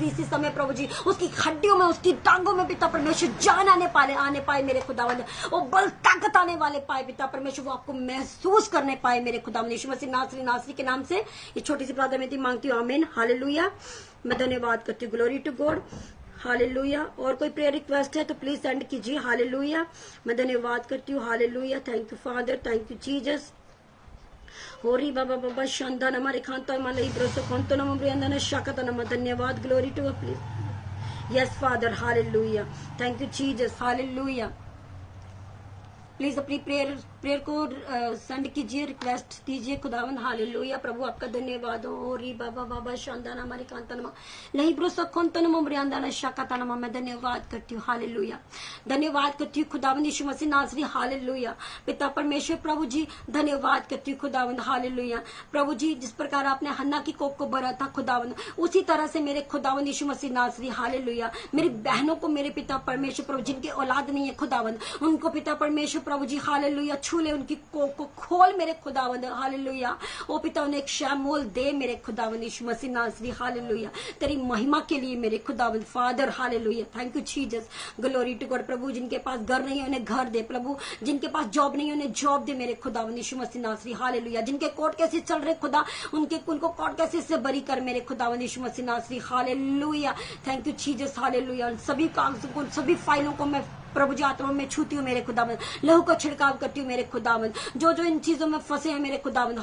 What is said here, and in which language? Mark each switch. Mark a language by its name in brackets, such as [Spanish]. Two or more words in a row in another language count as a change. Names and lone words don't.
[Hindi] इसी समय प्रभु जी उसकी हड्डियों में, उसकी टांगों में पिता परमेश्वर जान आने पाए मेरे खुदा, वो बल ताकत आने वाले पाए पिता परमेश्वर, वो आपको महसूस करने पाए मेरे खुदा यीशु मसीह नासरी के नाम से ये छोटी सी प्रार्थना में मांगती हूँ आमीन हालेलुया। मैं धन्यवाद करती हूँ, [English] Glory to God [Hindi] हालेलुया। और कोई [English] prayer request [Hindi] है तो [English] please send [Hindi] कीजिए हालेलुया। मैं धन्यवाद करती हूँ हालेलुया। [English] Thank you Father, thank you Jesus. होरी बाबा बाबा शांता नमा रेखांता मलाई ब्रसो कंतो नमा ब्रियंदा न शाकता नमा, धन्यवाद Glory to God please. Yes Father hallelujah. Thank you Jesus hallelujah. [Hindi] प्लीज अपनी प्रेयर को सेंड कीजिए, रिक्वेस्ट कीजिए खुदावंद। हालेलुया। प्रभु आपका धन्यवाद हो। री बाबा बाबा शांदाना हमारी कांतनमा लही ब्रोसा खोंतनमा मरियांदाना शाकातानमा। मैं धन्यवाद करती हूँ। हालेलुया। धन्यवाद करती हूँ खुदावंद यीशु मसीह नासरी। हालेलुया। पिता परमेश्वर प्रभु जी धन्यवाद करती हूँ खुदावंद। हालेलुया। प्रभु जी जिस प्रकार आपने हन्ना की कोख को भरा था खुदावंद, उसी तरह से मेरे खुदावंद यीशु मसीह नासरी। हालेलुया। मेरी बहनों को मेरे पिता परमेश्वर प्रभु जिनके औलाद नहीं है खुदावंद, उनको पिता परमेश्वर प्रभु जी हालेलुया छू ले, उनकी कोख को खोल मेरे खुदावंद। हालेलुया। ओ पिता उन्हें एक शैमोल दे मेरे खुदावंद यीशु मसीह नासरी। हालेलुया। तेरी महिमा के लिए मेरे खुदावंद फादर। [English] Hallelujah. Thank you Jesus. Glory to God. [Hindi] प्रभु जिनके पास घर नहीं है उन्हें घर दे, प्रभु जिनके पास जॉब नहीं है उन्हें जॉब दे मेरे खुदावंद यीशु मसीह नासरी। हालेलुया। जिनके [English] court cases [Hindi] चल रहे खुदा, उनको [English] court cases [Hindi] से बरी कर मेरे खुदावंद यीशु मसीह नासरी। [English] Hallelujah. Thank you Jesus. Hallelujah. [Hindi] सभी कागजों को, सभी फाइलों को मैं प्रभु जी आत्मा में छूती हूँ मेरे खुदावंद, लहू का छिड़काव करती हूँ मेरे खुदावंद, जो जो इन चीजों में फंसे हैं मेरे खुदावंद।